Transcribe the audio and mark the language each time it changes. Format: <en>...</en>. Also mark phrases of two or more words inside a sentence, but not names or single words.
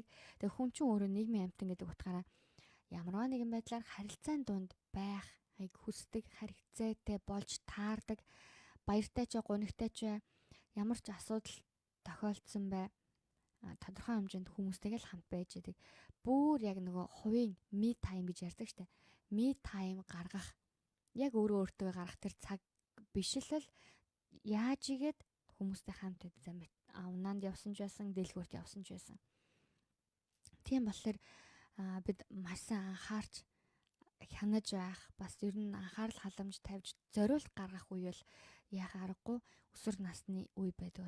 <mn>Тэгээ хүн чинь өөрөө нийгмийн амьтан гэдэг утгаараа ямарваа нэгэн байдлаар харилцаан донд байх аяг хүсдэг, харилцаатай болж таардаг, баяртай ч гунигтай ч ямар ч асуудал тохиолдсон бай тодорхой хэмжээнд хүмүүстэйгээ л хамт байж байдаг. Бүр яг нөгөө хувийн</mn> <en>me time</en> <mn>гэж ярьдаг штэ.</mn> <en>Me time</en> <mn>гаргах яг өөрөө өөртөө гарах тэр цаг биш л яаж игээд хүмүүстэй хамт унаанд явсан ч байсан, дэлгүүрт явсан ч байсан. Тийм болохоор бид маш сайн анхаарч хянаж байх, бас ер нь анхаарал халамж тавьж зориулт гаргах үе бол яхаа аргагүй өсвөр насны үе байдаг.</mn>